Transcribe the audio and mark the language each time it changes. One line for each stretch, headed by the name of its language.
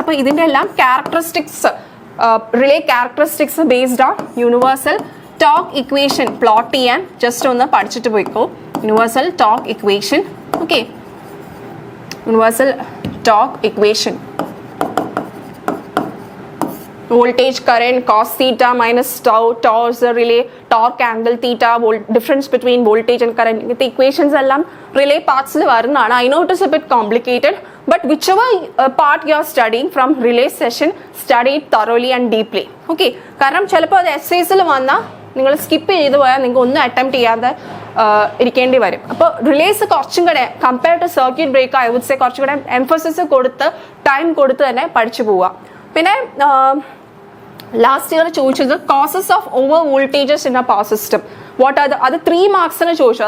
Malayalam: അപ്പോൾ ഇതിൻ്റെ എല്ലാം characteristics, relay characteristics based on universal talk equation plot ചെയ്യാൻ ജസ്റ്റ് ഒന്ന് പഠിച്ചിട്ട് പോയിക്കോ.
English: Universal torque equation, okay, universal torque equation voltage current cos theta minus tau, tau is the relay torque angle theta, difference between voltage and current. The equations
Malayalam: allam relay parts il varunana.
English: I know it is a bit complicated, but whichever part you are studying from relay session, study it thoroughly and deeply.
Malayalam: Okay, കാരണം ചിലപ്പോൾ അത് എസ്സേസിൽ വന്നാൽ നിങ്ങൾ skip ചെയ്ത് പോയാൽ നിങ്ങൾക്ക് ഒന്നും attempt ചെയ്യാതെ ഇരിക്കേണ്ടി വരും. അപ്പോൾ റിലേസ് കുറച്ചും കൂടെ compare to circuit breaker
English: I would say
Malayalam: കുറച്ചും കൂടെ എംഫസിസ് കൊടുത്ത് ടൈം കൊടുത്ത് തന്നെ പഠിച്ചു പോവുക. പിന്നെ ലാസ്റ്റ് ഇയർ ചോദിച്ചത്
English: causes of over voltages in a power system what are
Malayalam: അത് 3 മാർക്സിന് ചോദിച്ചു.